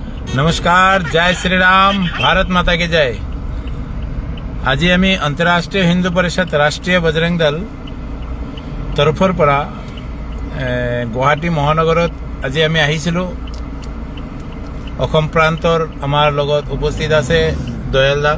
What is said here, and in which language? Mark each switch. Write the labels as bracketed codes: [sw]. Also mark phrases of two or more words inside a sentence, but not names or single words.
[hi] नमस्कार, जय श्री राम, भारत माता की जय। [as] আজি আমি আন্তঃৰাষ্ট্ৰীয় হিন্দু পৰিষদ ৰাষ্ট্ৰীয় বজৰং দল তৰফৰ পৰা গুৱাহাটী মহানগৰত আজি আমি আহিছিলোঁ। অসম প্ৰান্তৰ আমাৰ লগত উপস্থিত আছে দয়াল দা।